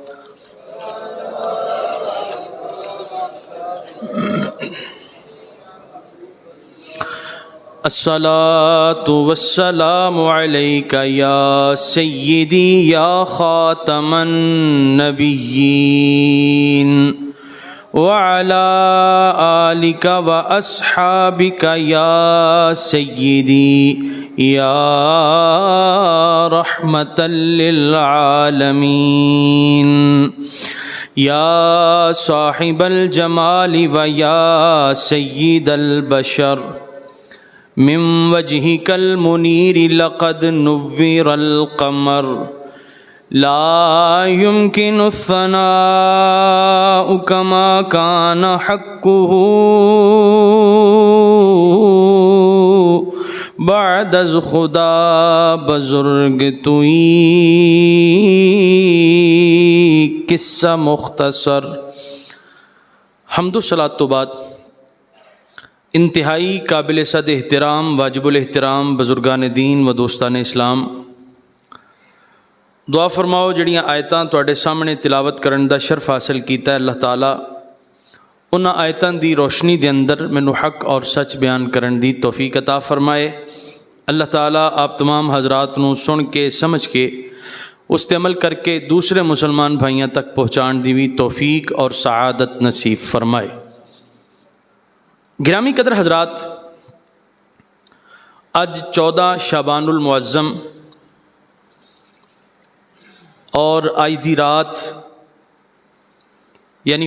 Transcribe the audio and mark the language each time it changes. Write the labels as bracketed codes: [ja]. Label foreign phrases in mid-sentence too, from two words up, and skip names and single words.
[ar] الصلاۃ والسلام علیک یا سیدی یا خاتم النبیین وعلى آلك وأصحابك يا سيدي يا رحمة للعالمين يا صاحب الجمال ويا سيد البشر من وجهك المنير لقد نور القمر لا يمكن الثناء كما كان حقه [fa] بعد از خدا بزرگ توئی [pa] قصہ مختصر حمد و صلاۃ تو بعد انتہائی قابل صد احترام واجب الاحترام بزرگان دین و دوستان اسلام دعا فرماؤ جڑیاں آیتاں تواڈے سامنے تلاوت کرن دا شرف حاصل کیتا ہے اللہ تعالیٰ انہاں آیتاں دی روشنی دے اندر مینوں حق اور سچ بیان کرن دی توفیق عطا فرمائے۔ اللہ تعالیٰ آپ تمام حضرات نوں سن کے سمجھ کے اس تے عمل کر کے دوسرے مسلمان بھائیاں تک پہنچان دی بھی توفیق اور سعادت نصیب فرمائے۔ گرامی قدر حضرات، اج 14 شعبان المعظم اور آج دی رات یعنی